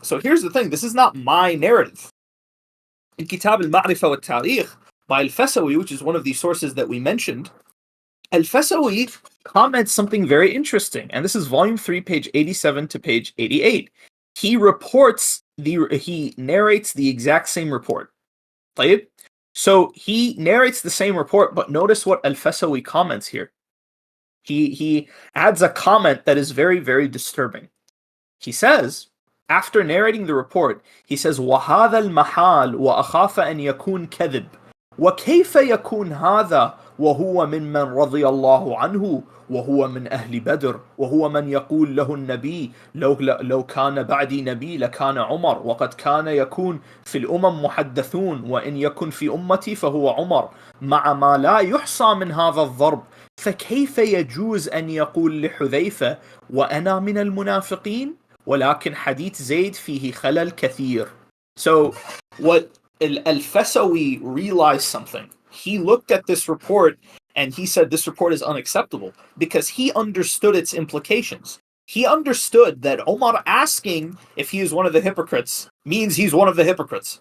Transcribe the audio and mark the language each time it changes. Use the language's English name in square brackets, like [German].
[English] So here's the thing, this is not my narrative. In Kitab al-Ma'rifah wa-Tarikh by al-Fasawi, which is one of the sources that we mentioned, al-Fasawi comments something very interesting, and this is volume 3, page 87 to page 88. He narrates the exact same report. So he narrates the same report, but notice what al-Fasawi comments here. He adds a comment that is very, very disturbing. He says, after narrating the report, he says, [Arabic] وَهَذَا الْمَحَالُ وَأَخَافَ أَنْ يَكُونَ كَذِبٌ وَكَيْفَ يَكُونَ هَذَا وَهُوَ مِمَّنْ رَضِيَ اللَّهُ عَنْهُ وهو من أهل بدر وهو من يقول له النبي لو كان بعدي نبي لكان عمر وقد كان يكون في الأمم محدثون وإن يكن في أمتي فهو عمر مع ما لا يحصى من هذا الضرب فكيف يجوز أن يقول لحذيفة وأنا من المنافقين ولكن حديث زيد فيه خلل كثير. [English] So what al-Fasawi realized something. He looked at this report and he said this report is unacceptable because he understood its implications. He understood that Omar asking if he is one of the hypocrites means he's one of the hypocrites.